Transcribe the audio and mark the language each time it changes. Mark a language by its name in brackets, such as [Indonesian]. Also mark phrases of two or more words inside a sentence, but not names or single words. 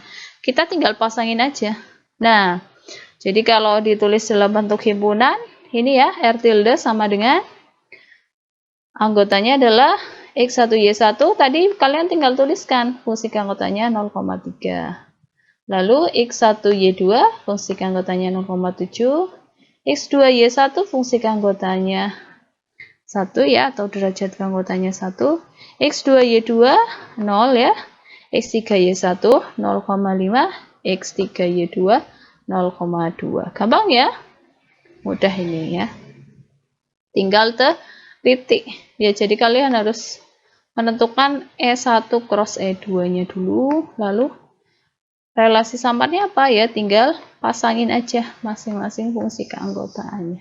[Indonesian] Kita tinggal pasangin aja. Nah, jadi kalau ditulis dalam bentuk himpunan, ini ya, R tilde sama dengan anggotanya adalah X1, Y1, tadi kalian tinggal tuliskan fungsi keanggotaannya 0,3. Lalu X1, Y2, fungsi keanggotaannya 0,7. X2, Y1, fungsi keanggotaannya 1 ya, atau derajat keanggotaannya 1. X2, Y2, 0 ya. X3, Y1, 0,5. X3, Y2, 0,2. Gampang ya? Mudah ini ya. Tinggal titik. Ya, jadi kalian harus menentukan E1 cross E2-nya dulu, lalu relasi samarnya apa ya? Tinggal pasangin aja masing-masing fungsi keanggotaannya.